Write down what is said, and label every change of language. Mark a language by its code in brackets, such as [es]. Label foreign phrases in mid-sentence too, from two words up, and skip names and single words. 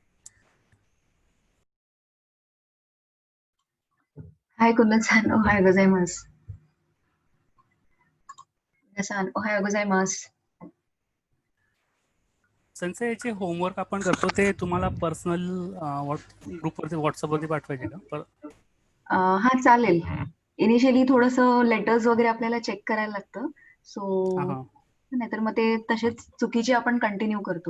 [ja] はい、Kundan-san、おはようございます。皆さん、おはようございます。 [mr] सेन्से जे होमवर्क आपण करतो ते तुम्हाला [en] personal groupवरती [mr] व्हॉट्सअपवरती पाठवायचे का? हा चालेल. इनिशियली थोडंसं लेटर्स वगैरे आपल्याला चेक करायला लागतं. हां सो हां नाहीतर मग ते तसेच चुकीचे आपण कंटिन्यू करतो.